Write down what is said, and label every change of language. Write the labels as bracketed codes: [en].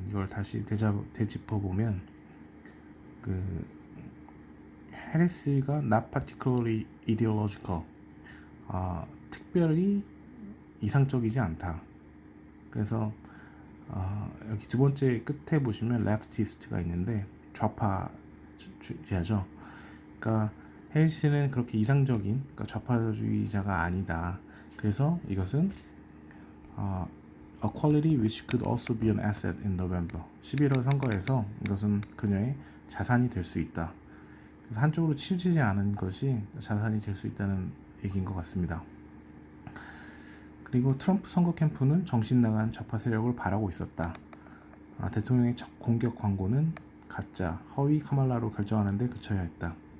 [ko] 이걸 다시 되짚어보면 해리스가 [en] not particularly ideological, [ko] 특별히 이상적이지 않다. 그래서 여기 두 번째 끝에 보시면 leftist가 있는데 좌파주의자죠. 그러니까 해리스는 그렇게 이상적인, 그러니까 좌파주의자가 아니다. 그래서 이것은 [en] a quality which could also be an asset in November. [ko] 11월 선거에서 이것은 그녀의 자산이 될 수 있다. 그래서 한쪽으로 치우치지 않은 것이 자산이 될 수 있다는 얘기인 것 같습니다. 그리고 트럼프 선거 캠프는 정신 나간 좌파 세력을 바라고 있었다. 대통령의 첫 공격 광고는 가짜, 허위 카말라로 결정하는 데 그쳐야 했다.